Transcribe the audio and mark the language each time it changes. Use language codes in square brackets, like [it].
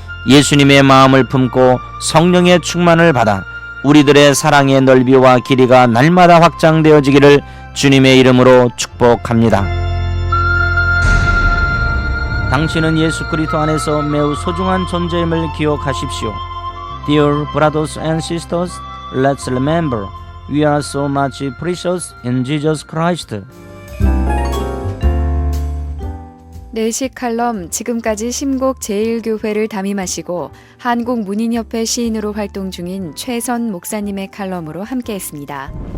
[ko] 예수님의 마음을 품고 성령의 충만을 받아 우리들의 사랑의 넓이와 길이가 날마다 확장되어지기를 주님의 이름으로 축복합니다. 당신은 예수 그리스도 안에서 매우 소중한 존재임을 기억하십시오. [en] Dear brothers and sisters, let's remember we are so much precious in Jesus Christ. [ko] 내식 칼럼, 지금까지 심곡 제1교회를 담임하시고 한국문인협회 시인으로 활동 중인 최선 목사님의 칼럼으로 함께했습니다.